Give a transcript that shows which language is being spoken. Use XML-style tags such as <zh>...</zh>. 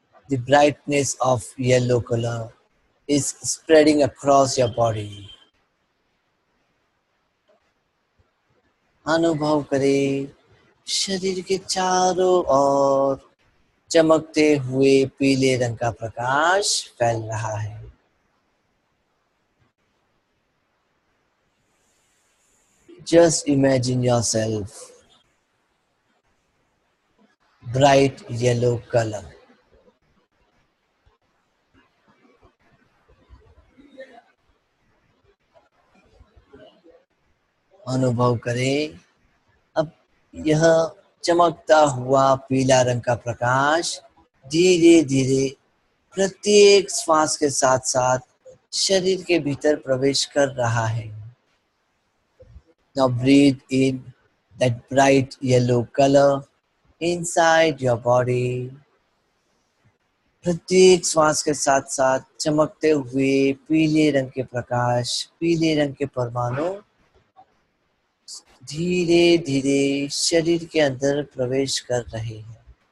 <en>The brightness of yellow color is spreading across your body.</en> <hi>अनुभव करें शरीर के चारों ओर चमकते हुए पीले रंग का प्रकाश फैल रहा है।</hi> <en>Just imagine yourself bright yellow color.</en> <hi>अनुभव करें अब यह चमकता हुआ पीला रंग का प्रकाश धीरे धीरे प्रत्येक श्वास के साथ साथ शरीर के भीतर प्रवेश कर रहा है।</hi> <en>Now breathe in that bright yellow color inside your body.</en> <hi>प्रत्येक श्वास के साथ साथ चमकते हुए पीले रंग के प्रकाश, पीले रंग के परमाणु धीरे धीरे शरीर के अंदर प्रवेश कर रहे हैं।</hi>